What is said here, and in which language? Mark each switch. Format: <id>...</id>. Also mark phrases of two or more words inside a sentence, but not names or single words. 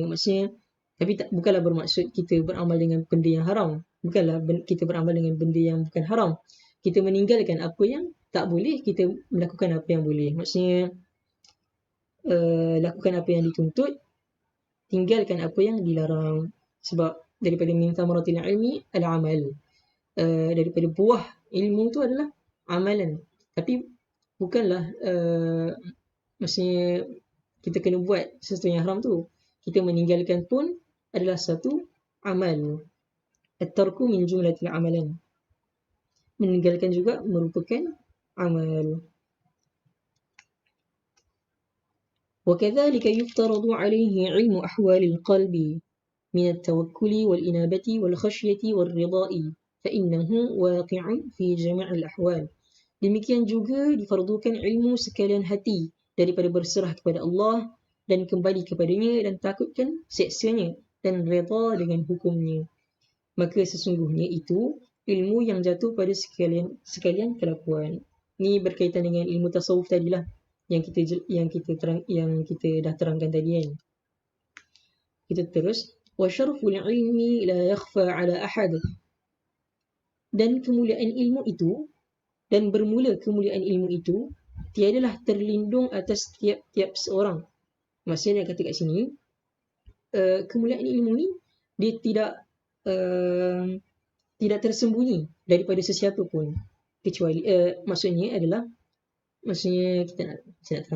<ms>Maksudnya, tapi bukanlah bermaksud kita beramal dengan benda yang haram. Bukanlah kita beramal dengan benda yang bukan haram. Kita meninggalkan apa yang tak boleh, kita melakukan apa yang boleh. Maksudnya, lakukan apa yang dituntut, tinggalkan apa yang dilarang. Sebab daripada</ms> <ar>من ثمرات العلم العمل.</ar> <ms>Daripada buah ilmu tu adalah amalan. Tapi bukanlah maksudnya kita kena buat sesuatu yang haram tu. Kita meninggalkan pun adalah satu amal.</ms> <ar>الترك من جملة الأعمال.</ar> <ms>Meninggalkan juga merupakan amal.</ms> <ar>وكذلك يفترض عليه علم أحوال القلب من التوكل والإنابة والخشية والرضاء فإنه واقع في جميع الأحوال.</ar> <ms>Demikian juga difardukan ilmu sekalian hati daripada berserah kepada Allah dan kembali kepadanya dan takutkan siksanya dan redha dengan hukumnya. Maka sesungguhnya itu ilmu yang jatuh pada sekalian kelakuan. Ini berkaitan dengan ilmu tasawuf tadilah yang kita dah terangkan tadi kan. Kita terus.</ms> <ar>وشرف العلم لا يخفى على أحد.</ar> <ms>Dan kemuliaan ilmu itu, dan bermula kemuliaan ilmu itu tiadalah terlindung atas tiap-tiap seorang. Maksudnya kata kat sini, kemuliaan ilmu ni dia tidak tersembunyi daripada sesiapa pun, kecuali maksudnya kita nak terang.</ms>